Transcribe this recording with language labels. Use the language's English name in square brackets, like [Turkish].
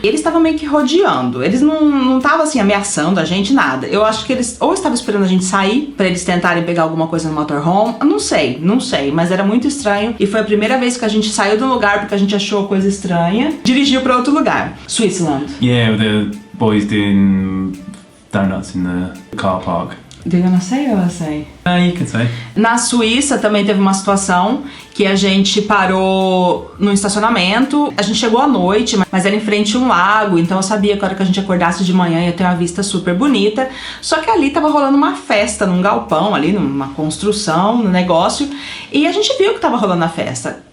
[Portuguese] E eles estavam meio que rodeando, eles não estavam assim ameaçando a gente, nada. Eu acho que eles ou estavam esperando a gente sair pra eles tentarem pegar alguma coisa no motorhome, não sei, mas era muito estranho e foi a primeira vez que a gente saiu do lugar porque a gente achou coisa estranha, dirigiu pra outro lugar. [English] Switzerland. Yeah, the boys doing donuts in the car park. Do you wanna say or I say? You can say. [Portuguese] Na Suíça também teve uma situação que a gente parou no estacionamento. A gente chegou à noite, mas era em frente a um lago, então eu sabia que a hora que a gente acordasse de manhã ia ter uma vista super bonita. Só que ali tava rolando uma festa num galpão ali, numa construção, num negócio, e a gente viu que tava rolando a festa.